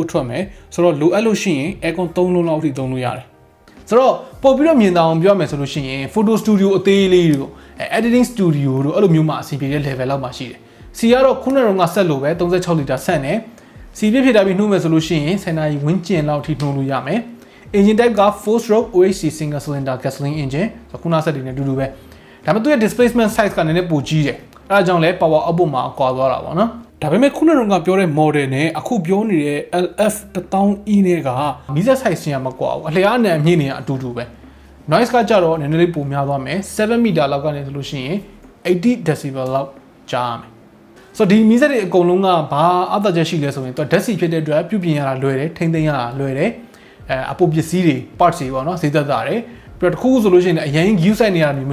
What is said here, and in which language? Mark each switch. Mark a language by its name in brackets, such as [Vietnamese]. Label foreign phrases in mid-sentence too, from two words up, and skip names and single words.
[Burmese] ထွက်မယ်ဆိုတော့လိုအပ်လို့ရှိရင် aircon 3လုံးလောက်ထိသုံးလို့ရတယ်ဆိုတော့ပို့ပြီးတော့မြင်သာအောင်ပြောမယ်ဆိုလို့ရှိရင် photo studio အသေးလေးတို့ [English] editing studio [Burmese] တို့အဲ့လိုမျိုးမှာအဆင်ပြေတဲ့ level လောက်မှာရှိတယ်စီကတော့ခုနကဆက်လို့ပဲ36 liter ဆန့်တယ်စီပြည့်ဖြည့်ထားပြီးနှိုးမယ်ဆိုလို့ရှိရင်10နာရီဝန်းကျင်လောက်ထိနှိုးလို့ရမယ် [English] engine type [Burmese] က [English] 4 stroke OHC single cylinder gasoline engine [Burmese] ဆိုခုနဆက်တွေနဲ့အတူတူပဲဒါပေမဲ့သူရဲ့ [English] displacement size [Burmese] ကနည်းနည်းပိုကြီးတယ်အဲဒါကြောင့်လဲ [English] power output [Burmese] မှာကွာသွားတာပေါ့နော်ဒါပေမဲ့ခုနကပြောတဲ့ model နဲ့အခုပြောနေတဲ့ LF1000E နဲ့ကမီးစက် size ချင်းကမကွာဘူးအလျားနဲ့အမြင့်နေကအတူတူပဲ noise ကကြတော့နည်းနည်းလေးပိုများသွားမယ်7 meter လောက်ကနေဆိုလို့ရှိရင်80 decibel လောက်ကြားရမယ်ဆိုတော့ဒီမီးစက်တွေအကုန်လုံးကဘာအသက်ချက်ရှိလဲဆိုရင်သူဓာတ်ဆီဖြစ်တဲ့အတွက်ပြုပြင်ရတာလွယ်တယ်ထိမ့်သိမ်းရတာလွယ်တယ်အပုပ်ပစ္စည်းတွေ parts တွေပေါ့နော်ဈေးသက်သာတယ်ပြီးတော့တစ်ခုဆိုလို့ရှိရင်အရင် use ဆိုင်နေရတာမျိုး